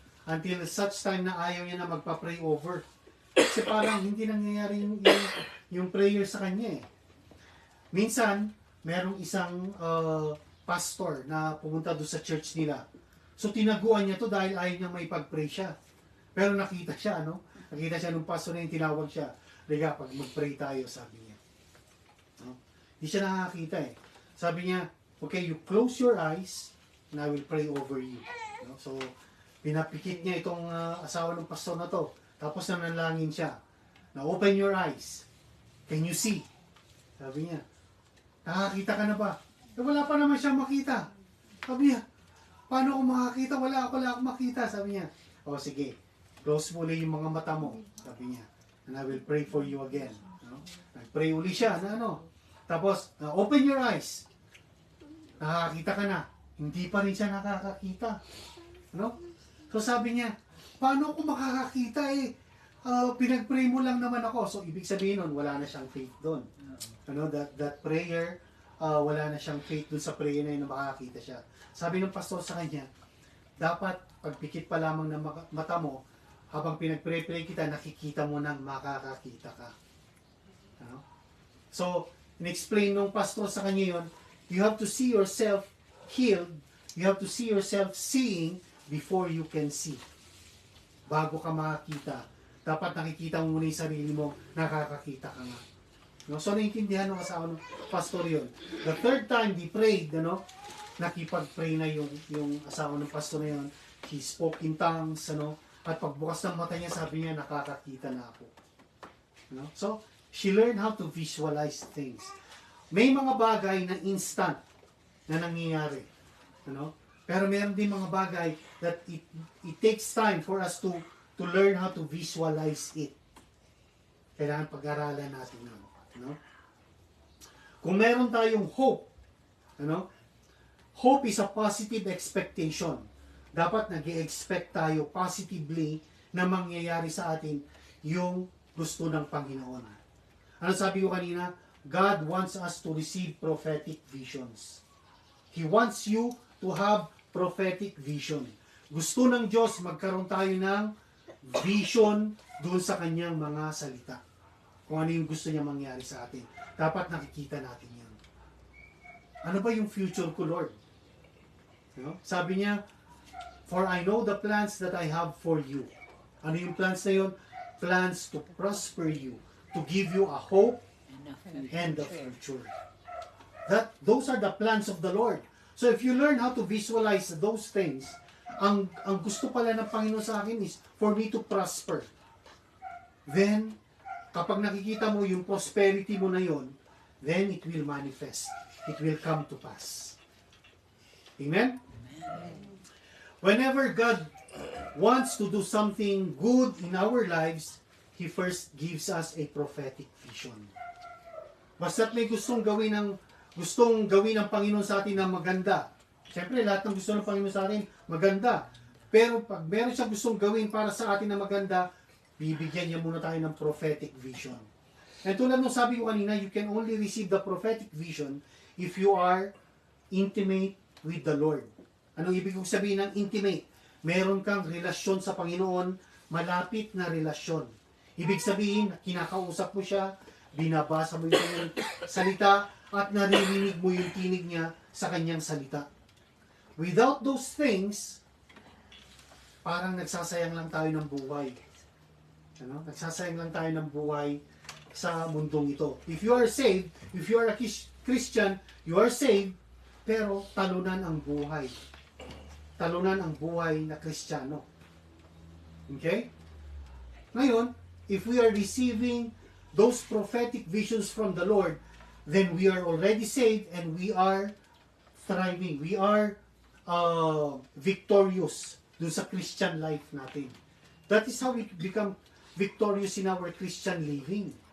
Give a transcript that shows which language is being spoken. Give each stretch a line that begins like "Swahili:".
Filipino: Until such time na ayaw niya na magpa-pray over. Kasi parang hindi nangyayari yung prayer sa kanya Minsan, merong isang pastor na pumunta doon sa church nila. So tinaguan niya to dahil ayaw niya may pag-pray siya. Pero nakita siya, nakita siya nung pastor na yung tinawag siya. Liga, pag mag-pray tayo, sabi niya.
English: Hindi siya nakakita Sabi niya, okay, you close your eyes and I will pray over you.
Filipino: So, pinapikit niya itong asawa ng pastor na to.
English: Tapos nanalangin siya. Now, open your eyes. Can you see?
Filipino: Sabi niya, nakakita ka na ba? Wala pa naman siyang makita. Sabi niya, paano ako makakita? Wala akong makita. Sabi niya, o sige, close mo ulit yung mga mata mo.
English: Sabi niya, and I will pray for you again.
Filipino: No? Nag-pray uli siya na ano. Tapos, open your eyes. Nakakita ka na. Hindi pa rin siya nakakakita. No? So sabi niya, paano ako makakakita eh? Pinag-pray mo lang naman ako. So ibig sabihin nun, wala na siyang faith doon. Ano, that prayer, wala na siyang faith doon sa prayer na yun na makakakita siya. Sabi ng pastor sa kanya, dapat pagpikit pa lamang ng mata mo, habang pinag-pray kita, nakikita mo nang makakakita ka. Ano?
English: So, in-explain nung pastor sa kanya yun, you have to see yourself healed, you have to see yourself seeing before you can see.
Filipino: Bago ka makakita, dapat nakikita mo muna yung sarili mo, nakakakita ka nga. No? So, naiintindihan ng asawa ng pastor yun. The third time they prayed, ano, nakipag-pray na yung asawa ng pastor na yun. He spoke in tongues, ano, at pagbukas ng mata niya, sabi niya, nakakakita na ako. No?
English: So, she learned how to visualize things.
Filipino: May mga bagay na instant na nangyayari.
English: Ano? Pero meron din mga bagay that it takes time for us to learn how to visualize it.
Filipino: Kailangan pag-aralan natin yun. Ano? Kung meron tayong hope, ano?
English: Hope is a positive expectation.
Filipino: Dapat nag-expect tayo positively na mangyayari sa atin yung gusto ng Panginoon. Ano sabi ko kanina?
English: God wants us to receive prophetic visions. He wants you to have prophetic vision.
Filipino: Gusto ng Diyos magkaroon tayo ng vision doon sa kanyang mga salita. Kung ano yung gusto niya mangyari sa atin. Dapat nakikita natin yan. Ano ba yung future ko, Lord? You know?
English: Sabi niya, for I know the plans that I have for you. Ano yung plans na yun? Plans to prosper you, to give you a hope and a future. Those are the plans of the Lord. So if you learn how to visualize those things, ang gusto pala ng Panginoon sa akin is for me to prosper. Then, kapag nakikita mo yung prosperity mo na yon, then it will manifest. It will come to pass. Amen? Whenever God wants to do something good in our lives, He first gives us a prophetic vision.
Filipino: Basta't may gustong gawin ng Panginoon sa atin na maganda. Siyempre, lahat ng gusto ng Panginoon sa atin, maganda. Pero pag meron siyang gustong gawin para sa atin na maganda, bibigyan niya muna tayo ng prophetic vision.
English: And tulad ng sabi ko kanina, you can only receive the prophetic vision if you are intimate with the Lord.
Filipino: Anong ibig kong sabihin ng intimate? Meron kang relasyon sa Panginoon, malapit na relasyon. Ibig sabihin, kinakausap mo siya, binabasa mo yung kanyang salita, at naririnig mo yung tinig niya sa kanyang salita. Without those things, parang nagsasayang lang tayo ng buhay. Ano? Nagsasayang lang tayo ng buhay sa mundong ito.
English: If you are saved, if you are a Christian, you are saved, pero talunan ang buhay.
Filipino: Talunan ang buhay na Kristiyano.
English: Okay? Ngayon, if we are receiving those prophetic visions from the Lord, then we are already saved and we are thriving. We are victorious dun sa Christian life natin. That is how we become victorious in our Christian living.